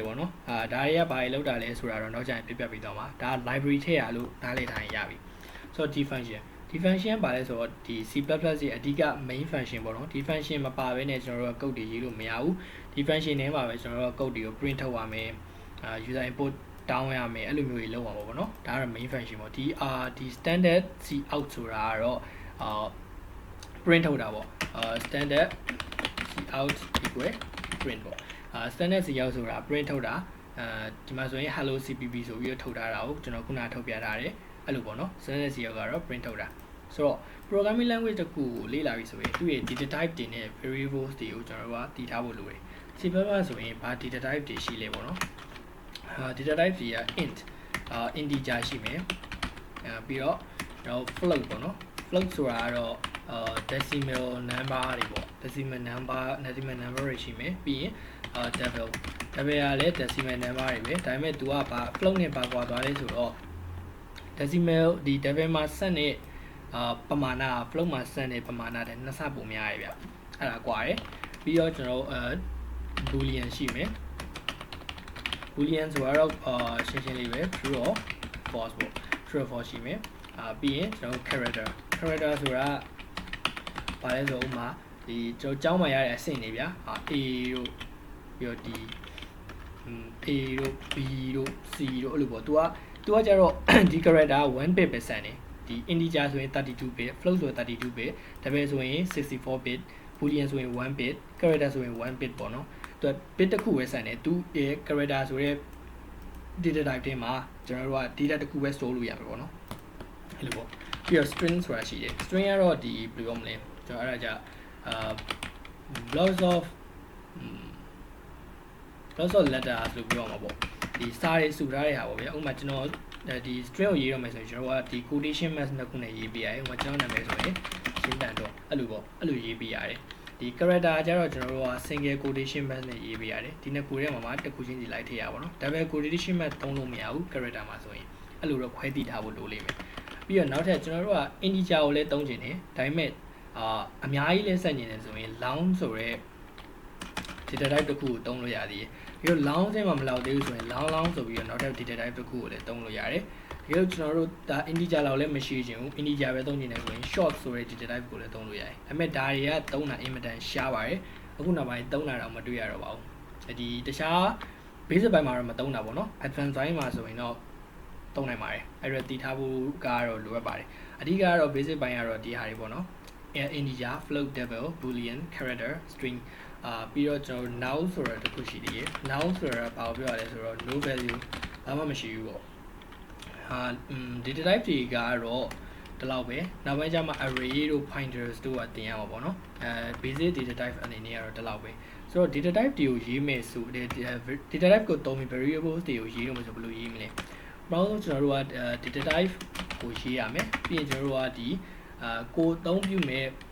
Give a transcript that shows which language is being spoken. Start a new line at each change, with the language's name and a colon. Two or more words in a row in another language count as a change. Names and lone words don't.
Burmese: ပေါ့နော်ဒါတွေကဘာတွေလောက်တာလဲဆိုတာတော့နောက်ကျရင်ပြပြပေးတော့မှာဒါ library ထည့်ရလို့နားလည်ထားရင်ရပြီဆိုတော့ဒီ function ဘာလဲဆိုတော့ဒီ C++ ရဲ့အဓိက
English: main function
Burmese: ပေါ့နော်ဒီ function မပါဘဲနဲ့ကျွန်တော်တို့က code တွေရေးလို့မရဘူးဒီ function ထဲမှာပဲကျွန်တော်တို့က code တွေကို print ထုတ်ရမယ်
English: user input
Burmese: တောင်းရမယ်အဲ့လိုမျိုးတွေလုပ်ရမှာပေါ့နော်ဒါကတော့
English: main function
Burmese: ပေါ့ဒီ
English: standard C out
Burmese: ဆိုတာကတော့ print ထုတ်တာပေါ့
English: standard C out equal print
Burmese: ပေါ့
English: standard C out
Burmese: ဆိုတာ print ထုတ်တာဒီမှာဆိုရင်
English: hello cpp
Burmese: ဆိုပြီးတော့ထုတ်ထားတာကိုကျွန်တော်ခုနထုတ်ပြထားတယ်အဲ့လိုပေါ့နော်
English: standard C
Burmese: out ကတော့ print ထုတ်တာဆိုတော့
English: programming language
Burmese: တစ်ခုကိုလေ့လာပြီဆိုရင်သူ့ရဲ့
English: data type
Burmese: တွေနဲ့ variables တွေကိုကျွန်တော်တို့ကတည်ထားဖို့ လိုတယ် C++ ဆိုရင်ဘာ
English: data type
Burmese: တွေရှိလဲပေါ့နော်
English: data type
Burmese: တွေက
English: int integer
Burmese: ရှိမယ်ပြီးတော့ float ပေါ့ နော် float ဆိုတာကတော့
English: decimal number
Burmese: တွေပေါ့
English: decimal number
Burmese: တွေရှိမယ်ပြီးရင်double ကလည်း
English: decimal number
Burmese: တွေပဲဒါပေမဲ့ तू ကဘာ float နဲ့ပါကွာသွားလဲဆိုတော့ decimal ဒီ double မှာဆက်တဲ့ပမာဏ float မှာဆက်တဲ့ပမာဏတဲ့နှစ်ဆပုံများရဗျအဲ့ဒါကွာရယ်ပြီးတော့ကျွန်တော်boolean ရှိမယ် boolean ဆိုတော့ရှင်းလေးပဲ
English: true or false
Burmese: ပေါ့
English: true or false
Burmese: ရှိမယ်ပြီးရင်ကျွန်တော် character ဆိုတာဘာလဲဆိုဥမာဒီကျွန်တော်ကျောင်းမှာရတဲ့အဆင့်တွေဗျာ A တို့ပြီးတော့ဒီ A တို့ B တို့ C တို့အဲ့လိုပေါ့ तू ကကြတော့ဒီ
English: character 1 bit
Burmese: ပဲဆန်တယ်ဒီ integer ဆိုရင်
English: 32 bit float
Burmese: ဆိုရင်
English: 32 bit double
Burmese: ဆိုရင်
English: 64 bit boolean
Burmese: ဆိုရင်
English: 1 bit character
Burmese: ဆိုရင်
English: 1 bit
Burmese: ပေါ့နော်သူ bit တစ်ခုပဲဆန်တယ်သူ character ဆိုရဲ
English: data type
Burmese: ထဲမှာကျွန်တော်တို့က data တစ်ခုပဲ store လို့ရမှာပေါ့နော်အဲ့လိုပေါ့ပြီးတော့ string ဆိုတာရှိတယ် string ကတော့ဒီဘယ်လိုပြောမလဲကျွန်တော်အဲ့ဒါကြ
English: blocks of
Burmese: letters လို့ပြောမှာပေါ့ဒီစာတွေစုထားတဲ့ဟာပေါ့ဗျာဥပမာကျွန်တော်ဒီ string ကိုရေးရမယ်ဆိုရင်ကျွန်တော်ကဒီ
English: quotation marks
Burmese: နှစ်ခုနဲ့ရေးပေးရတယ်ဥပမာကျွန်တော်နာမည်ဆိုရင်ရှင်းတန်တော့အဲ့လိုပေါ့အဲ့လိုရေးပေးရတယ်ဒီ character ကျတော့ကျွန်တော်တို့က
English: single quotation marks
Burmese: နဲ့ရေးပေးရတယ်ဒီနှစ်ခုထဲမှာတစ်ခုချင်းစီလိုက်ထည့်ရပါတော့
English: double quotation marks
Burmese: သုံးလို့မရဘူး character မှာ ဆိုရင်အဲ့လိုတော့ခွဲတည်ထားဖို့လိုလိမ့်မယ်ပြီးတော့နောက်ထပ်ကျွန်တော်တို့က integer ကိုလည်းသုံးချင်တယ်ဒါပေမဲ့အများကြီးလည်းဆက်နေတယ်ဆိုရင် long ဆိုရဲ
English: data type
Burmese: တစ်ခုကိုသုံးလို့ရသေးတယ်ပြီးတော့ long ထဲမှာမလောက်သေးဘူးဆိုရင် long ဆိုပြီးတော့နောက်ထပ်
English: data type
Burmese: တစ်ခုကိုလည်းသုံးလို့ ရတယ်ပြီးတော့ကျွန်တော်တို့ဒါ integer လောက်လည်းမရှိချင်ဘူး integer ပဲသုံးချင်တယ်ဆိုရင် short ဆိုရဲ
English: data type
Burmese: ကိုလည်းသုံးလို့ရတယ်ဒါပေမဲ့ဒါတွေကသုံးတာအင်မတန်ရှားပါတယ်အခုနောက်ပိုင်းသုံးတာတော့မတွေ့ရတော့ပါဘူး ဒီတခြား basic ဘက်မှာတော့မသုံးတာပေါ့နော် advanced ဘက်မှာဆိုရင်တော့သုံးနိုင်ပါတယ်အဲ့ဒါတည်ထားဖို့ကတော့လိုအပ်ပါတယ်အဓိကကတော့ basic ဘက်ကတော့ဒီဟာတွေ ပေါ့နော်
English: integer float double boolean character string
Burmese: ပြီးတော့ကျွန်တော် null ဆိုတာတစ်ခုရှိသေးတယ် null ဆိုတာဘာကိုပြောရလဲဆိုတော့
English: no value
Burmese: ဘာမှမရှိဘူးပေါ့
English: data type
Burmese: တွေကတော့ဒီလောက်ပဲနောက်ပိုင်းကျမှ array တို့ pointers တို့ကတင်ရမှာပေါ့နော်
English: basic data type
Burmese: အနေနဲ့ကတော့ဒီလောက်ပဲဆိုတော့
English: data type
Burmese: တွေကိုရေးမယ်ဆိုတဲ့
English: data type
Burmese: ကိုသုံးပြီး variables တွေကိုရေးလို့မဆိုဘယ်လိုရေးမလဲပထမဆုံးကျွန်တော်တို့က
English: data type
Burmese: ကိုရေးရမယ်ပြီးရင်ကျွန်တော်တို့ကဒီကိုအသုံးပြုမဲ့